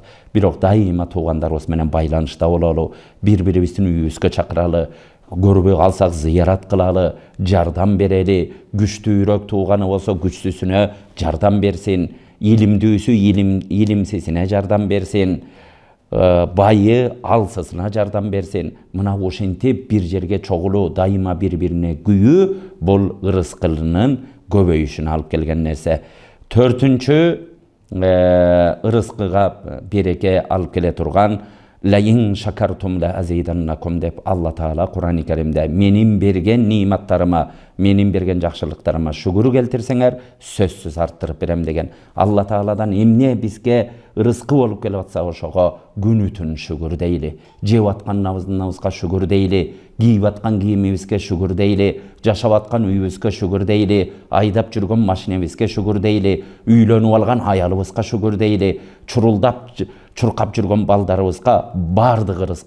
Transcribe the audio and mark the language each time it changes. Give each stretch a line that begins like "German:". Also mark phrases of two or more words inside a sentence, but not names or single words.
Kyrgyz: Бирок дайыма туугандарыбыз менен байланышта бололу, бири-бирибиздин үйүбүзгө чакыралы, көрбөй калсак зыярат кылалы, жардам берели, күчтүүрөөк тууганы болсо күчсүсүнө жардам берсин, илимдүүсү илимсизине жардам берсин, байы алсысына жардам берсин. Мына ошентип бир жерге чогулуу, дайыма бири-бирине күйүү бул ырыскынын көбөйүшүнө алып келген нерсе. Төртүнчү, ырыскыга береке алып келе турган
Arabic: "لئن شكرتم لأزيدنكم"
Kyrgyz: деп Алла Таала Кур'ан-ы Каримде: "Менин берген ниматтарыма, менин берген жакшылыктарыма шүгүр келтирсеңер, сөзсүз арттырып берем" деген. Алла Тааладан эмне бизге ырыскы болуп келип атса, ошого күнү түн шүгүр дейли. Жеп аткан набызга шүгүр дейли, кийип аткан кийимибизге шүгүр дейли, жашап аткан үйүбүзгө шүгүр дейли, айдап жүргөн машинебизге шүгүр дейли, үйлөнүп алган аялыбызга шүгүр дейли, чуркап жүргөн балдарыбызга бардыгы ырыскы.